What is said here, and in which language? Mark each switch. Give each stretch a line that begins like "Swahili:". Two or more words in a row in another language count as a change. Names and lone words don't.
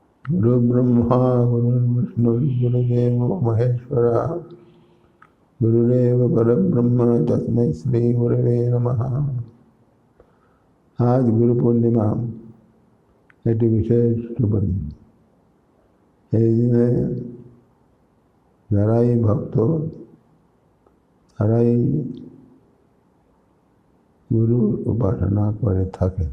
Sanskrit: गुरु ब्रह्मा गुरु विष्णु गुरुदेव महेश्वरा गुरुदेव परब्रह्म तस्मै श्री गुरवे नमः।
Bangla: আজ গুরু পূর্ণিমা একটি বিশেষ শুভ দিন। এই দিনে যারাই ভক্ত তারাই গুরুর উপাসনা করে থাকেন।